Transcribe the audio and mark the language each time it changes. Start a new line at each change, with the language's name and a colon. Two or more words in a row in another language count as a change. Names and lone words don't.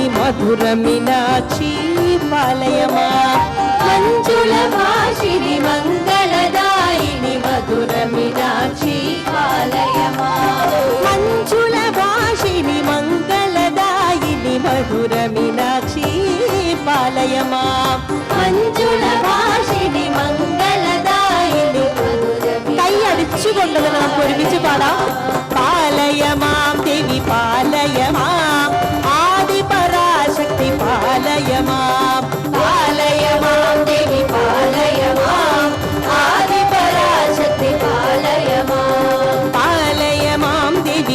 Sanskrit: మధుర మీనాక్షి పాలయమా మంజుల భాషిని మంగళదాయిని మధుర మీనాక్షి పాలయమా మంజుల భాషిని మంగళదాయిని మధుర మీనాక్షి పాలయమా మంజుల ഭാഷിനി മംഗളദായിനി
Malayalam: കൈ അടിച്ചുകൊണ്ടത് നമുക്ക് ഒരുമിച്ച് പാടാം
Sanskrit: പാലയമാം ദേവി പാലയമാം ആദിപരാശക്തി പാലയമാം പാലയമാം ദേവി പാലയമാം ആദിപരാശക്തി പാലയമാം പാലയമാം ദേവി